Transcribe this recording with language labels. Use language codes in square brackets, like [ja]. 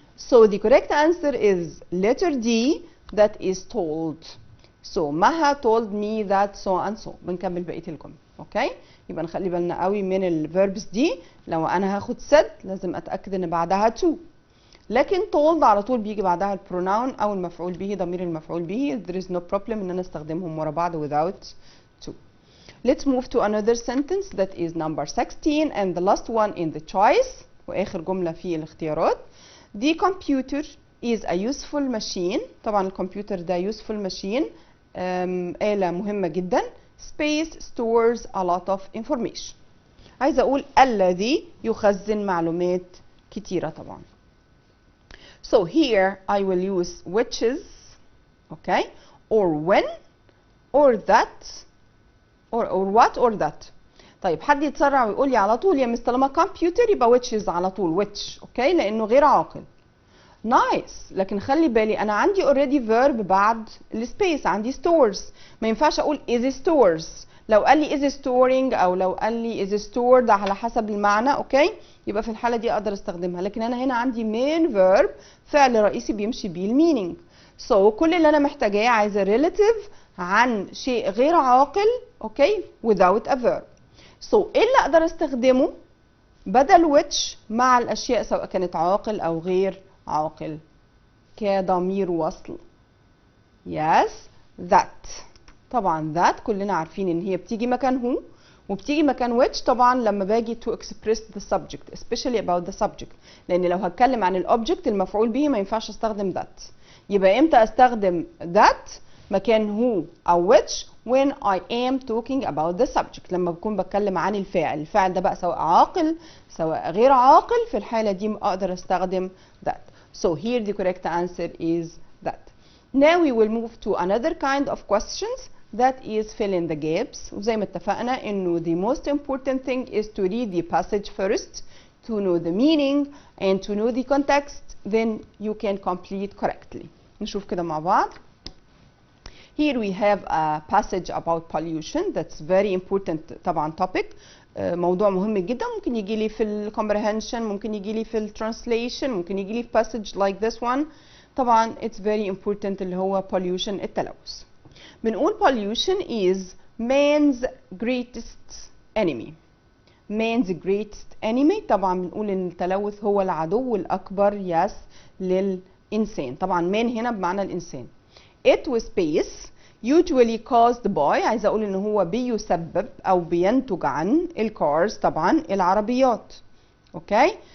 [en] So the correct answer is letter D that is told. So Maha told me that so and so. [ar] بنكمل بقية الجملة. اوكي يبقى نخلي بالنا قوي من الفيربس دي. لو انا هاخد said لازم اتاكد ان بعدها to، لكن told على طول بيجي بعدها البروناون او المفعول به، ضمير المفعول به. [en] there is no problem [ar] ان انا استخدمهم ورا بعض [en] without to. Let's move to another sentence that is number 16 and the last one in the choice، [ar] واخر جملة في الاختيارات. [en] The computer is a useful machine. [ar] طبعا الكمبيوتر ده useful machine، آلة مهمة جدا. [en] Space stores a lot of information. [ar] عايزة اقول الذي يخزن معلومات كتيرة طبعا. [en] So here I will use which is، okay, or when or that or what or that. [ar] طيب حد يتسرع ويقول لي على طول يا مس طالما كمبيوتر يبقى which is على طول which، اوكي، لانه غير عاقل. نايس، لكن خلي بالي انا عندي already verb بعد السبيس، عندي stores، ما ينفعش اقول is stores. لو قال لي is storing او لو قال لي is stored على حسب المعنى، اوكي، يبقى في الحاله دي اقدر استخدمها. لكن انا هنا عندي main verb، فعل رئيسي بيمشي بيه المينينج. so كل اللي انا محتاجاه عايزه relative عن شيء غير عاقل، اوكي، without a verb. so ايه اللي اقدر استخدمه بدل which مع الاشياء سواء كانت عاقل او غير عاقل؟ كضمير وصل؟ yes that. طبعا that كلنا عارفين ان هي بتيجي مكان هو وبتيجي مكان which طبعا لما باجي to express the subject especially about the subject، لان لو هتكلم عن الاوبجكت المفعول به ما ينفعش استخدم that. يبقى امتى استخدم that مكان هو او which؟ [en] when I am talking about the subject، [ar] لما بكون بتكلم عن الفاعل. الفاعل ده بقى سواء عاقل سواء غير عاقل، في الحالة دي اقدر استخدم that. [en] So here the correct answer is that. Now we will move to another kind of questions that is fill in the gaps. [ar] وزي ما اتفقنا انه [en] the most important thing is to read the passage first to know the meaning and to know the context, then you can complete correctly. [ar] نشوف كده مع بعض. [en] Here we have a passage about pollution. That's very important طبعا topic. [ar] موضوع مهم جدا. ممكن يجي لي في ال comprehension، ممكن يجي لي في ال translation، ممكن يجي لي في passage like this one. طبعا [en] it's very important [ar] اللي هو pollution، التلوث. [en] بنقول pollution is man's greatest enemy. man's greatest enemy. [ar] طبعا بنقول ان التلوث هو العدو الأكبر yes للإنسان. طبعا man هنا بمعنى الإنسان. [en] It was space usually caused by، [ar] عايزه اقول ان هو بيسبب او بينتج عن الكارز، طبعا العربيات. اوكي.